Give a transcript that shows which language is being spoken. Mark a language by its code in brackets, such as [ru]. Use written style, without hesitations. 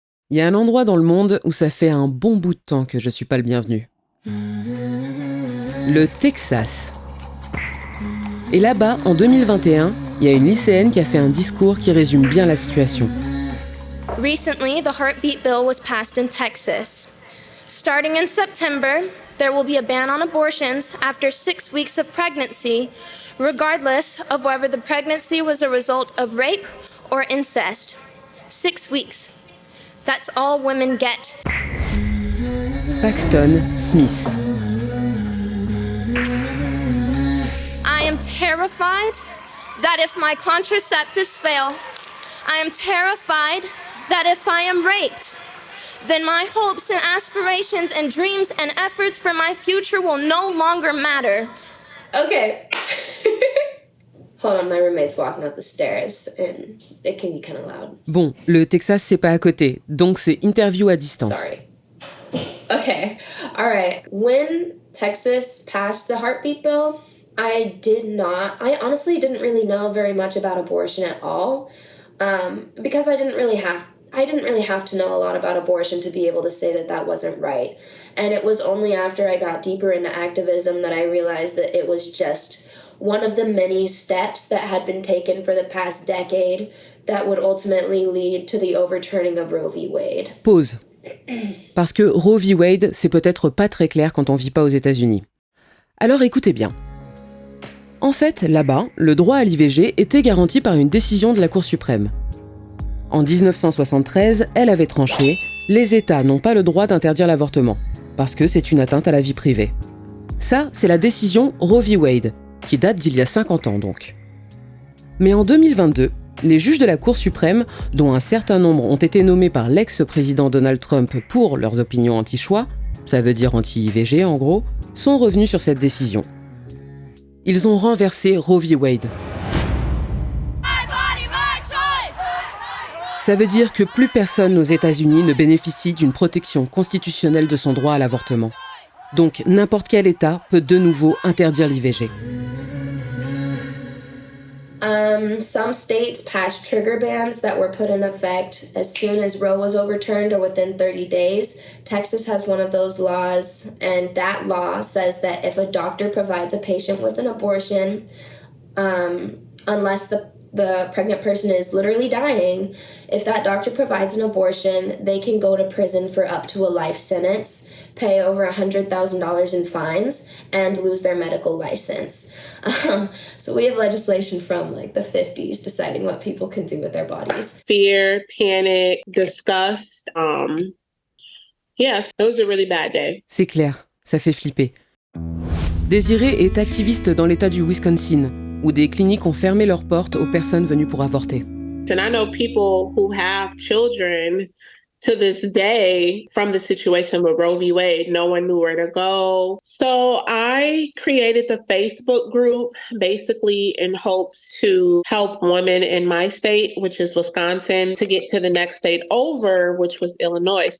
[fr] Il y a un endroit dans le monde où ça fait un bon bout de temps que je suis pas le bienvenu. Le Texas. Et là-bas, en 2021, il y a une lycéenne qui a fait un discours qui résume bien la situation. [en] Recently, the heartbeat bill was passed in Texas. Starting in September, there will be a ban on abortions after 6 weeks of pregnancy, regardless of whether the pregnancy was a result of rape or incest. 6 weeks. That's all women get. Paxton Smith. I am terrified that if my contraceptives fail, I am terrified that if I am raped, then my hopes and aspirations and dreams and efforts for my future will no longer matter. Okay. Hold on, my roommate's walking up the stairs and it can be kind of loud. [fr] Bon, le Texas, c'est pas à côté, donc c'est interview à distance. [en] Sorry. Okay, all right. When Texas passed the heartbeat bill, I honestly didn't really know very much about abortion at all, because I didn't really have to know a lot about abortion to be able to say that that wasn't right. And it was only after I got deeper into activism that I realized that it was just one of the many steps that had been taken for the past decade that would ultimately lead to the overturning of Roe v. Wade. [fr] Pause. Parce que Roe v. Wade, c'est peut-être pas très clair quand on vit pas aux États-Unis. Alors écoutez bien. En fait, là-bas, le droit à l'IVG était garanti par une décision de la Cour suprême. En 1973, elle avait tranché « Les États n'ont pas le droit d'interdire l'avortement, parce que c'est une atteinte à la vie privée ». Ça, c'est la décision Roe v. Wade, qui date d'il y a 50 ans donc. Mais en 2022, les juges de la Cour suprême, dont un certain nombre ont été nommés par l'ex-président Donald Trump pour leurs opinions anti-choix, ça veut dire anti-IVG en gros, sont revenus sur cette décision. Ils ont renversé Roe v. Wade. Ça veut dire que plus personne aux États-Unis ne bénéficie d'une protection constitutionnelle de son droit à l'avortement. Donc n'importe quel État peut de nouveau interdire l'IVG. [en] Some states passed trigger bans that were put in effect as soon as Roe was overturned or within 30 days. Texas has one of those laws, and that law says that if a doctor provides a patient with an abortion, unless the pregnant person is literally dying, if that doctor provides an abortion, they can go to prison for up to a life sentence, pay over $100,000 in fines, and lose their medical license. So we have legislation from like the 50s deciding what people can do with their bodies. Fear, panic, disgust. Yes, it was a really bad day. [fr] C'est clair, ça fait flipper. Désirée est activiste dans l'État du Wisconsin, où des cliniques ont fermé leurs portes aux personnes venues pour avorter. [en] And I know people who have children to this day from the situation with Roe v. Wade. No one knew where to go. So I created the Facebook group basically in hopes to help women in my state, which is Wisconsin, to get to the next state over, which was Illinois.